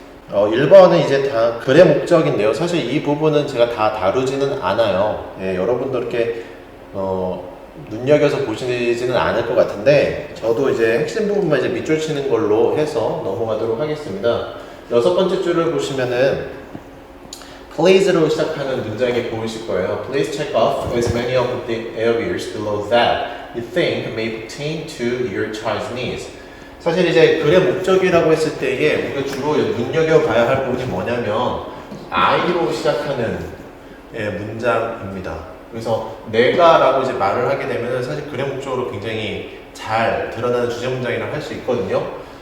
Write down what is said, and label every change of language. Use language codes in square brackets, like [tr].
[ko] 1번은 이제 다 글의 목적인데요. 사실 이 부분은 제가 다 다루지는 않아요. 여러분도 이렇게 눈여겨서 보시지는 않을 것 같은데 저도 이제 핵심 부분만 이제 밑줄 치는 걸로 해서 넘어가도록 하겠습니다. 6번째 줄을 보시면은 Please로 시작하는 문장이 보이실 거예요. [en] Please check off as many of the areas below that you think may pertain to your child's needs. [ko] 사실 이제 글의 목적이라고 했을 때에 우리가 주로 눈여겨봐야 할 부분이 뭐냐면 I로 시작하는 문장입니다. 그래서 내가라고 이제 말을 하게 되면 사실 글의 목적으로 굉장히 잘 드러나는 주제 문장이라고 할 수 있거든요.